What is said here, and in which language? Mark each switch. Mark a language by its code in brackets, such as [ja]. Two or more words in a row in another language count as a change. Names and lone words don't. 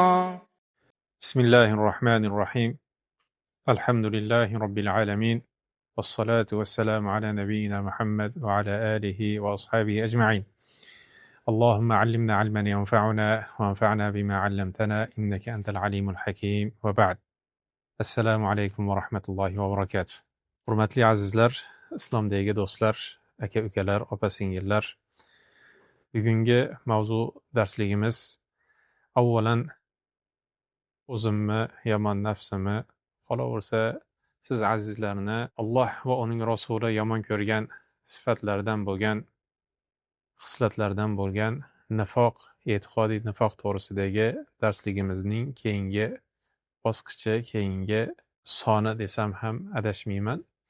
[ar] بسم الله الرحمن الرحيم. الحمد لله رب العالمين، والصلاة والسلام على نبينا محمد وعلى آله وأصحابه أجمعين. اللهم علمنا علما ينفعنا وانفعنا بما علمتنا إنك أنت العليم الحكيم. وبعد. السلام عليكم ورحمة الله وبركاته. [uz] Hurmatli azizlar, islomdagi do'stlar, aka-ukalar, opa-singillar. Bugungi mavzu darsligimiz avvalan o'zimni yomon nafsimni, qolaversa siz azizlarni Alloh va uning rasuli yomon ko'rgan sifatlardan bo'lgan, xislatlardan bo'lgan nifoq, e'tiqodiy nifoq to'g'risidagi darsligimizning keyingi bosqichi, keyingi soni desam ham adashmayman.